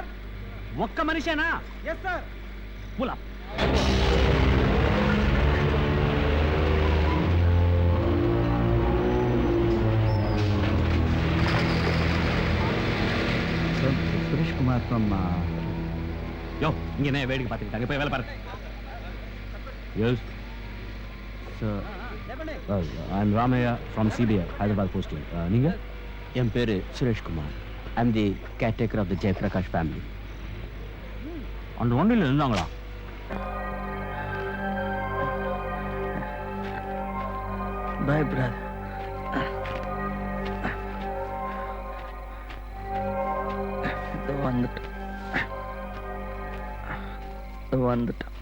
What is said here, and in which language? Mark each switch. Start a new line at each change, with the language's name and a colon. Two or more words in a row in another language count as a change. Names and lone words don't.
Telugu: ఒక్క మనిషేనా
English: yes sir pull up Suresh Kumar from
Tamil: யோ இங்கே வேடிக்கை பார்த்துக்கிட்டாங்க போய் வேலை பாரு
English: Yes. sir I'm Ramaya from CBI, Hyderabad posting.
Tamil: நீங்க? என் பேரு சுரேஷ் குமார்.
English: I'm the caretaker of the Jaiprakash family.
Tamil: அந்த வண்டியில் இருந்தாங்களா?
English: bye brother வந்துட்டு